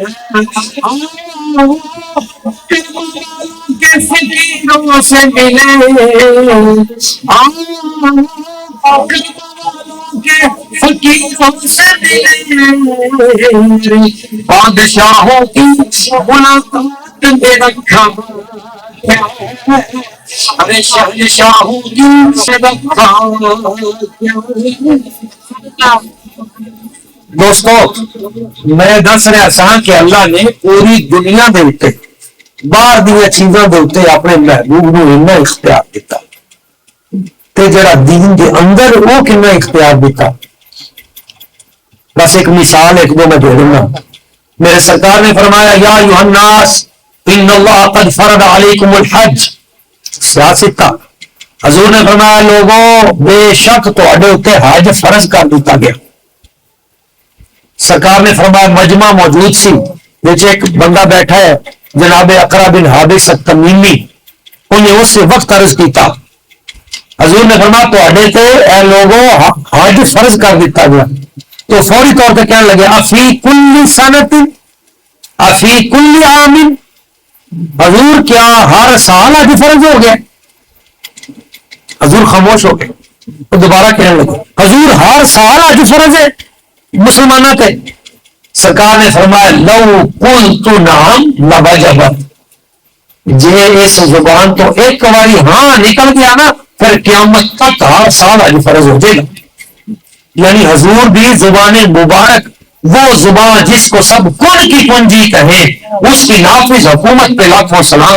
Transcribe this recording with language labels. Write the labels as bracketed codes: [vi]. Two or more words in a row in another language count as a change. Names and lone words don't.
[ur] کے فقیروں سے ملے کے فقیروں سے ملے بادشاہوں کی ملاقات میں رکھا ارے شہنشاہوں کی سے رکھا۔ [pa] دوستو میں دس رہا سا کہ اللہ نے پوری دنیا دے اوتے باہر دیا چیزاں دے اوتے اپنے محبوب نو اتنا اختیار دیتا تے جڑا دین دے اندر وہ کتنا اختیار دیتا۔ [ur] بس ایک مثال ایک دو میں دے دوں گا۔ [pa] میرے سرکار نے فرمایا [ar] یا ایھا الناس ان اللہ قد فرض علیکم الحج، [pa] سیاست کا حضور نے فرمایا لوگوں بے شک تواڈے اوتے حج فرض کر دیتا گیا۔ سرکار نے فرمایا مجمع موجود سی وچ ایک بندہ بیٹھا ہے جناب اقرا بن حابس التمیمی، انہیں اس وقت عرض کیتا حضور نے فرمایا تواڈے تے اے لوگوں حج فرض کر دیتا گیا، تو فوری طور پہ کہنے لگے [ar] افی کل سنت افی کل عام، [pa] حضور کیا ہر سال حج فرض ہو گیا؟ [ur] حضور خاموش ہو گئے، تو دوبارہ کہنے لگے حضور ہر سال حج فرض ہے مسلمانوں پہ؟ سرکار نے فرمایا [ar] لو قلت نعم لوجبت، [pa] جے اس زبان تو ایک باری ہاں نکل گیا نا پھر قیامت تک ہر سال حج فرض ہو جائے گا۔ [ur] یعنی حضور بھی زبان مبارک، وہ زبان جس کو سب کن کی کنجی کہے، اس کی نافذ حکومت پہ لاکھوں سلام۔